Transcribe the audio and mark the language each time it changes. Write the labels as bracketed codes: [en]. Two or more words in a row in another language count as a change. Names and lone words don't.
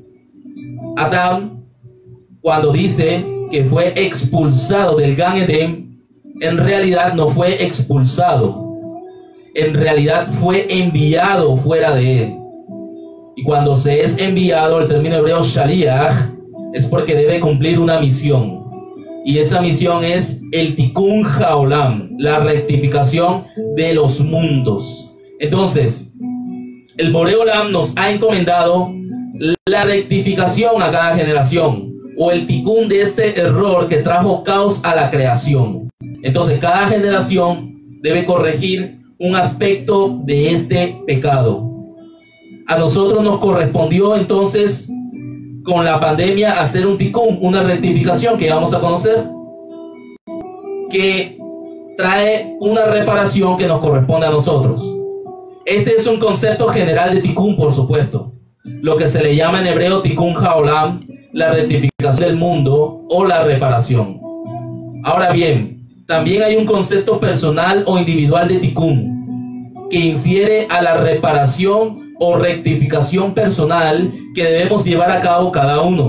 [es] Adán, cuando dice que fue expulsado del Gan Edén, en realidad no fue expulsado, en realidad fue enviado fuera de él. Y cuando se es enviado, el término hebreo shaliach, es porque debe cumplir una misión. Y esa misión es el [he] תיקון העולם, [es] la rectificación de los mundos. Entonces, el [he] בורא עולם [es] nos ha encomendado la rectificación a cada generación, o el tikkun de este error que trajo caos a la creación. Entonces, cada generación debe corregir un aspecto de este pecado. A nosotros nos correspondió entonces, con la pandemia, hacer un tikkun, una rectificación que vamos a conocer, que trae una reparación que nos corresponde a nosotros. Este es un concepto general de tikkun, por supuesto, lo que se le llama en hebreo [he] תיקון העולם, [es] la rectificación del mundo o la reparación. Ahora bien, también hay un concepto personal o individual de tikkun, que infiere a la reparación o rectificación personal que debemos llevar a cabo cada uno.